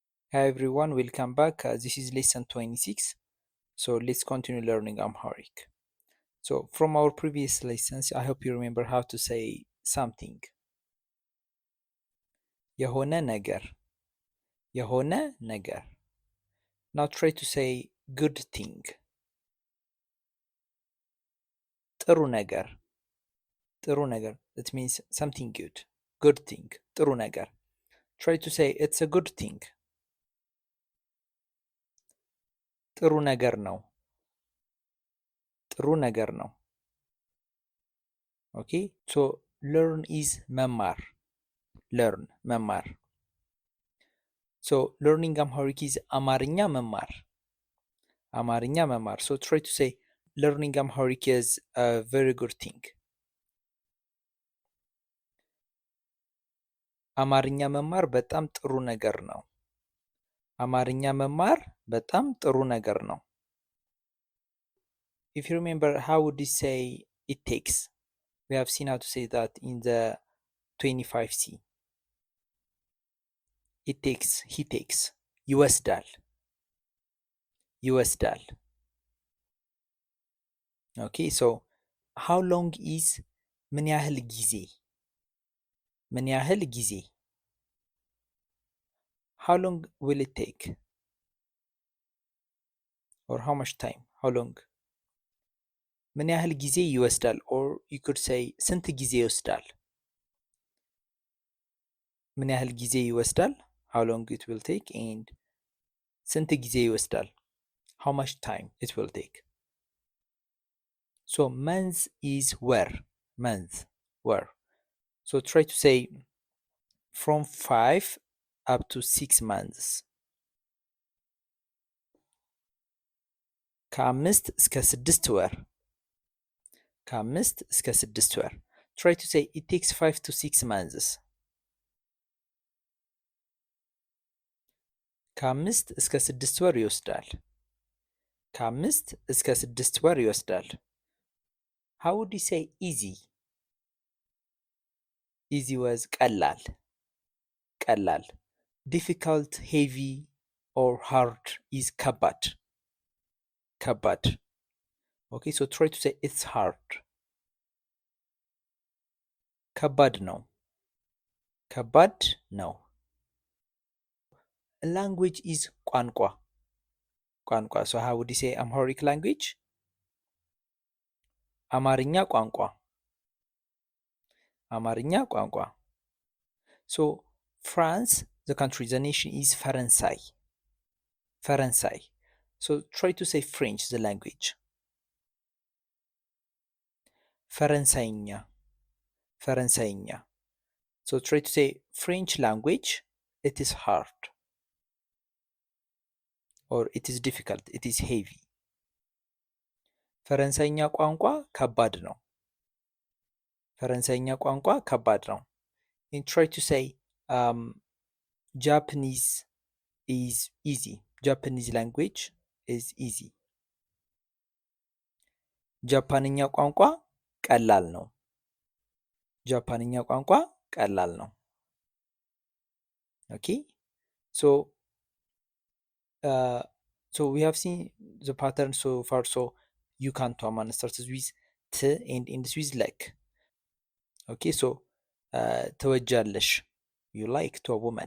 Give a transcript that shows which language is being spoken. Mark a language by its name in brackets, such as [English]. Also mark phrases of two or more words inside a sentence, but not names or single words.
[English] Hi everyone, welcome back. This is lesson 26. So let's continue learning Amharic. So from our previous lessons, I hope you remember how to say something. [Amharic] የሆነ ነገር የሆነ ነገር. [English] Now try to say good thing. [Amharic] ጥሩ ነገር ጥሩ ነገር. [English] That means something good. Good thing. [Amharic] ጥሩ ነገር. [English] Try to say it's a good thing. [Amharic] ጥሩ ነገር ነው. ጥሩ ነገር ነው. [English] Okay? So learn is መማር. Learn መማር. So learning Amharic is [Amharic] አማርኛ መማር. አማርኛ መማር. [English] So try to say learning Amharic is a very good thing. [Amharic] አማርኛ መማር በጣም ጥሩ ነገር ነው። አማርኛ መማር በጣም ጥሩ ነገር ነው። [English] If you remember, how would you say it takes? We have seen how to say that in the 25C. It takes, he takes. [Amharic] ይወስዳል ይወስዳል. [English] Okay, so how long is [Amharic] ምን ያህል ጊዜ ምን ያህል ጊዜ. [English] How long will it take? Or how much time? How long? [Amharic] ምን ያህል ጊዜ ይወስዳል? [English] Or you could say [Amharic] ስንት ጊዜ ይወስዳል? ምን ያህል ጊዜ ይወስዳል? [English] How long it will take. And [Amharic] ስንት ጊዜ ይወስዳል? [English] How much time it will take. So month is where. Month, where. So try to say from 5 up to 6 months. [Amharic] ከአምስት እስከ 6 ወር. ከአምስት እስከ 6 ወር. [English] Try to say it takes 5 to 6 months. [Amharic] ከአምስት እስከ 6 ወር ይወስዳል. ከአምስት እስከ 6 ወር ይወስዳል. [English] How would you say easy? Easy was [Amharic] ቀላል ቀላል. [English] Difficult, heavy or hard is [Amharic] ከባድ ከባድ. [English] Okay, so try to say it's hard. [Amharic] ከባድ ነው ከባድ ነው. [English] Language is [Amharic] ቋንቋ ቋንቋ. [English] So how would you say Amharic language? [Amharic] አማርኛ ቋንቋ አማርኛ ቋንቋ. [English] So France, the country, the nation is ፈረንሳይ ፈረንሳይ. So try to say French, the language. [Amharic] ፈረንሳይኛ ፈረንሳይኛ. [English] So try to say French language, it is hard or it is difficult, it is heavy. [Amharic] ፈረንሳይኛ ቋንቋ ከባድ ነው ፈረንሳይኛ ቋንቋ ከባድ ነው. [English] And try to say Japanese is easy. Japanese language is easy. [Amharic] ጃፓንኛ ቋንቋ ቀላል ነው ጃፓንኛ ቋንቋ ቀላል ነው. [English] Okay, so we have seen the pattern so far. So you can to man starts with t and ends with like. Okay, so ትወጃለሽ, you like to a woman.